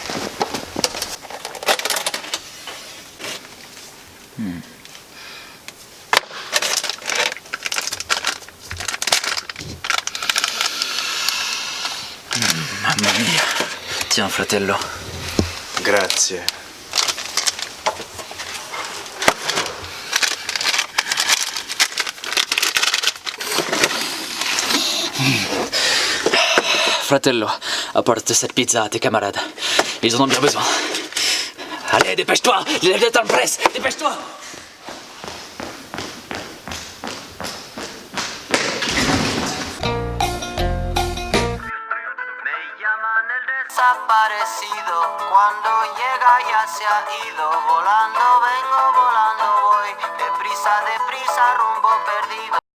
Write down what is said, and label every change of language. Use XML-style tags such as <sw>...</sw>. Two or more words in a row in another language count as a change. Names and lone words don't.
<it>Mamma mia.</it> <fr>Tiens, fratello.</fr> <it>Grazie. Fratello,</it> <fr>apporte cette pizza à tes camarades. Ils en ont bien besoin. Allez, dépêche-toi! L'élève est en presse! Dépêche-toi!</fr> <es>Desaparecido, cuando llega ya se ha ido, volando vengo, volando voy, deprisa, deprisa, rumbo perdido.</es>